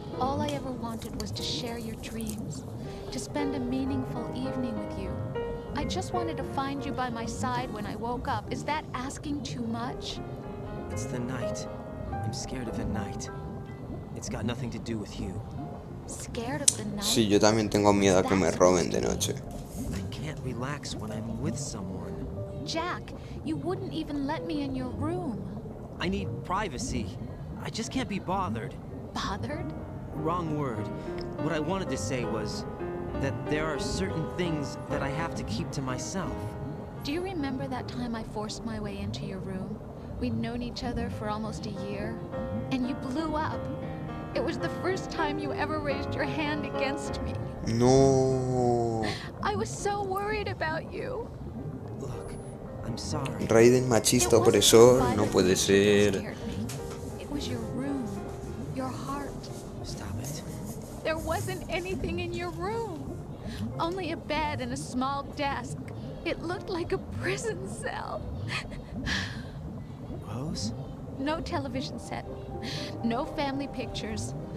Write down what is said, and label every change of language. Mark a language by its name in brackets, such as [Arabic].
[English] All I ever wanted was to share your dreams, to spend a meaningful evening with you. I just wanted to find you by my side when I woke up. Is that asking too much? It's the night. I'm scared of the night. It's got nothing to do with you. Scared of the night? [Spanish] Sí, yo también tengo miedo a que me roben de noche. [English] I can't relax when I'm with someone. Jack, you wouldn't even let me in your room. I need privacy. I just can't be bothered. Bothered? Wrong word. What I wanted to say was that there are certain things that I have to keep to myself. Do you remember that time I forced my way into your room? We'd known each other for almost a year, and you blew up. It was the first time you ever raised your hand against me. No. I was so worried about you. Look, I'm sorry. [Spanish] Raiden machista opresor, no puede ser. [English] It was your room, your heart. Stop it. There wasn't anything in your room. Only a bed and a small desk. It looked like a prison cell. Rose? No television set. No family pictures.